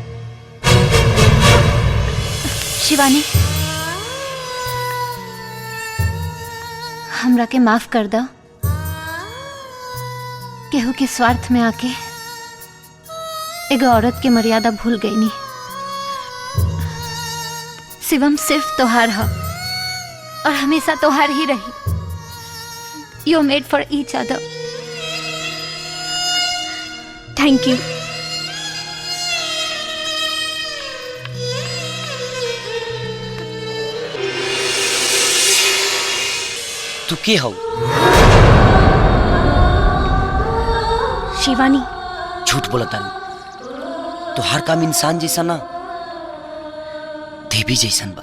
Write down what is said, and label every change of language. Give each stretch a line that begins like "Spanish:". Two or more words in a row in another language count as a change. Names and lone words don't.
Bhojpuri: शिवानी, हमरा के माफ कर दो। केहू के स्वार्थ में आके एगो औरत के मर्यादा भूल गई नी। शिवम सिर्फ तोहार है और हमेशा तोहार ही रही।
English: you made for each other. thank you.
Bhojpuri: तू के हो? शिवानी। झूठ बोला तारू। तो हर काम इंसान जैसा ना देवी जैसन बा।